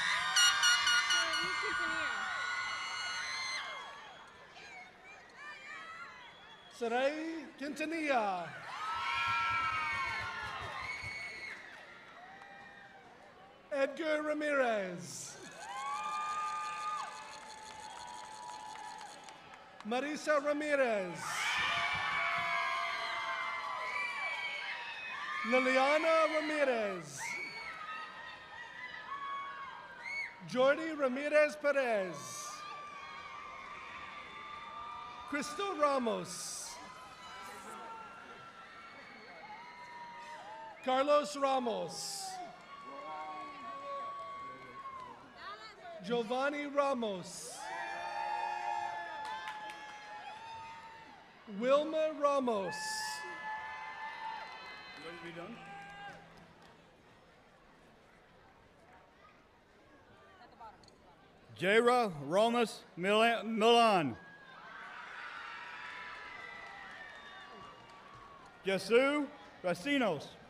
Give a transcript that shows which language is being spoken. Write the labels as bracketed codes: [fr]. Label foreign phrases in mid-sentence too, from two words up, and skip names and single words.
[en] Sarai Quintanilla. Edgar Ramirez. Marisa Ramirez. Liliana Ramirez. Jordi Ramirez Perez. Crystal Ramos. Carlos Ramos. Giovanni Ramos. Wilma Ramos. You ready to be done? Jaira Ramos Milan. Jesus Racinos.